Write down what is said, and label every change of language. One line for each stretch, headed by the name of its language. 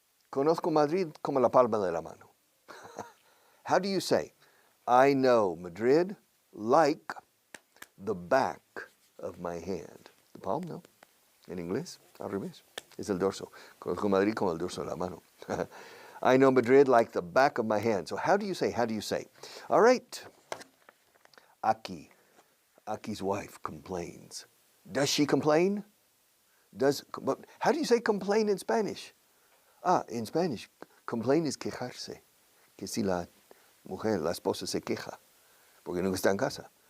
Spanish: Conozco Madrid como la palma de la mano.
English: How do you say? I know Madrid like the back of my hand. The palm, no.
Spanish: En inglés, al revés. Es el dorso. Conozco Madrid como el dorso de la mano.
English: I know Madrid like the back of my hand. So how do you say? How do you say? All right. Aki's wife complains. Does she complain? But how do you say complain in Spanish? In Spanish, complain is quejarse.
Spanish: Que si la mujer, la esposa se queja, porque nunca está en casa.